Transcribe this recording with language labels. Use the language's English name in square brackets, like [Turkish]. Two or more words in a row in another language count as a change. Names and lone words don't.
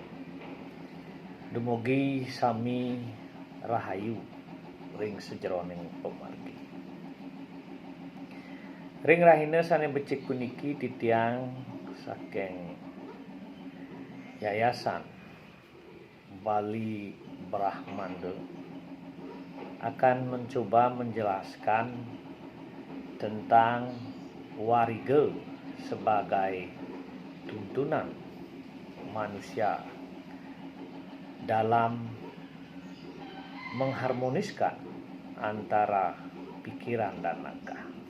[Balinese] Dumugi sami rahayu ring sejroning pamargi. Ring rahina sane becik puniki titiang saking Yayasan [Indonesian] Bali Brahmanda akan mencoba menjelaskan tentang wariga sebagai tuntunan manusia dalam mengharmoniskan antara pikiran dan langkah.